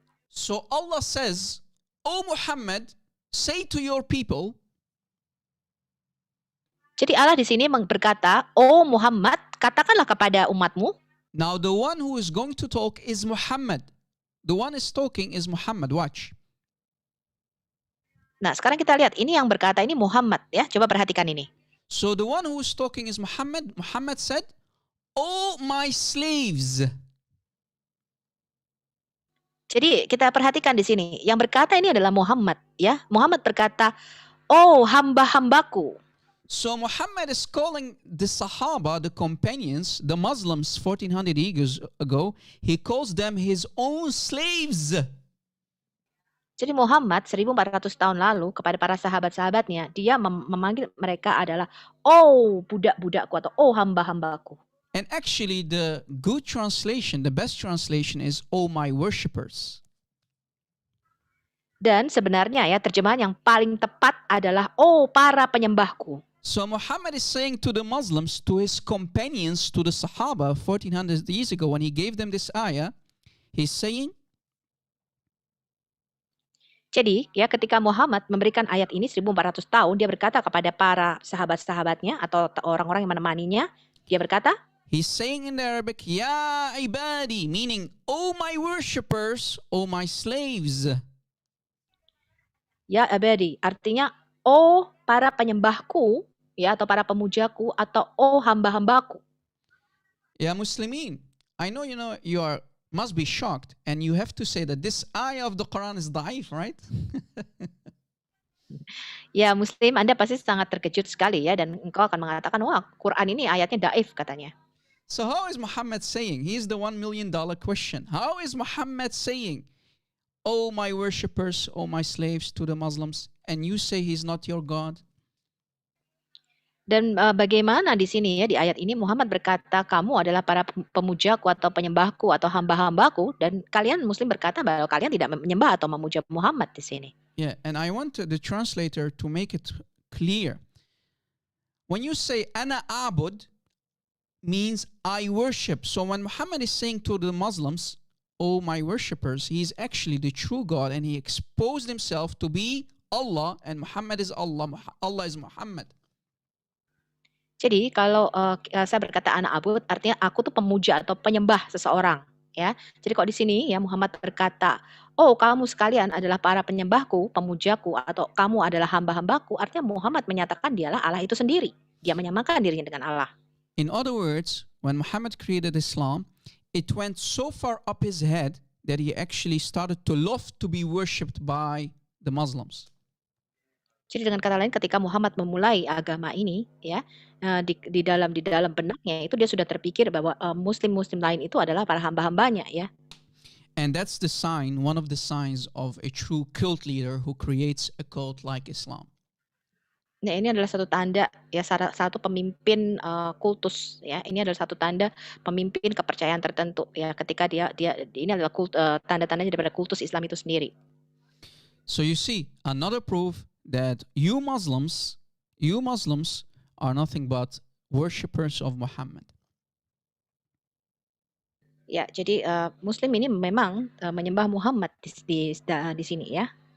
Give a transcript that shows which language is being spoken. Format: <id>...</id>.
<en>so Allah says, O Muhammad, say to your people,</en> <id>Jadi Allah di sini berkata, "Oh Muhammad, katakanlah kepada umatmu."</id> <en>now the one who is going to talk is Muhammad. The one is talking is Muhammad. Watch.</en> <id>Nah, sekarang kita lihat ini yang berkata ini Muhammad ya. Coba perhatikan ini.</id> <en>So the one who is talking is Muhammad. Muhammad said, "O my slaves."</en> <id>Jadi kita perhatikan di sini, yang berkata ini adalah Muhammad ya. Muhammad berkata, "Oh hamba-hambaku."</id> <en>So Muhammad is calling the Sahaba, the companions, the Muslims 1400 years ago, he calls them his own slaves.</en> <id>Jadi Muhammad 1400 tahun lalu kepada para sahabat-sahabatnya, dia memanggil mereka adalah "Oh budak-budakku" atau "Oh hamba-hambaku."</id> <en>And actually the good translation, the best translation is "Oh my worshippers."</en> <id>Dan sebenarnya ya terjemahan yang paling tepat adalah "Oh para penyembahku."</id> <en>So Muhammad is saying to the Muslims, to his companions, to the Sahaba 1400 years ago when he gave them this ayah, he's saying,</en> <id>jadi ya ketika Muhammad memberikan ayat ini 1400 tahun, dia berkata kepada para sahabat-sahabatnya atau orang-orang yang menemaninya, dia berkata,</id> <en>he's saying in the Arabic,</en> <ar>Ya ibadi,</ar> <en>meaning, oh my worshippers, oh my slaves.</en> <id>Ya abadi, artinya oh para penyembahku, ya atau para pemujaku, atau oh hamba-hambaku.</id> <en>Ya Muslimin, I know you must be shocked and you have to say that this ayah of the Quran is da'if, right?</en> <id>Ya Muslim, Anda pasti sangat terkejut sekali ya, dan engkau akan mengatakan, wah Quran ini ayatnya daif katanya.</id> <en>So how is Muhammad saying? Here's the $1 million question. How is Muhammad saying, oh my worshippers, oh my slaves to the Muslims, and you say he's not your God?</en> <id>Dan bagaimana di sini ya di ayat ini Muhammad berkata kamu adalah para pemujaku atau penyembahku atau hamba-hambaku, dan kalian Muslim berkata bahwa kalian tidak menyembah atau memuja Muhammad di sini.</id> <en>Yeah, and I want the translator to make it clear. When you say</en> <ar>ana abud,</ar> <en>means I worship. So when Muhammad is saying to the Muslims, oh my worshippers, he is actually the true God, and he exposed himself to be Allah, and Muhammad is Allah. Allah is Muhammad.</en> <id>Jadi kalau saya berkata anak abud, artinya aku tuh pemuja atau penyembah seseorang, ya. Jadi kalau di sini ya Muhammad berkata, oh kamu sekalian adalah para penyembahku, pemujaku, atau kamu adalah hamba-hambaku, artinya Muhammad menyatakan dialah Allah itu sendiri. Dia menyamakan dirinya dengan Allah.</id> <en>In other words, when Muhammad created Islam, it went so far up his head that he actually started to love to be worshipped by the Muslims.</en> <id>Jadi dengan kata lain, ketika Muhammad memulai agama ini, ya di dalam benaknya itu dia sudah terpikir bahwa Muslim-Muslim lain itu adalah para hamba-hambanya, ya.</id> <en>And that's the sign, one of the signs of a true cult leader who creates a cult like Islam.</en> <id>Nah ini adalah satu tanda ya, satu pemimpin kultus, ya. Ini adalah satu tanda pemimpin kepercayaan tertentu, ya. Ketika dia ini adalah tanda-tandanya daripada kultus Islam itu sendiri.</id> <en>So you see, another proof that you Muslims are nothing but worshippers of Muhammad.</en> <id>Ya, jadi Muslim ini memang menyembah Muhammad di sini, ya.</id>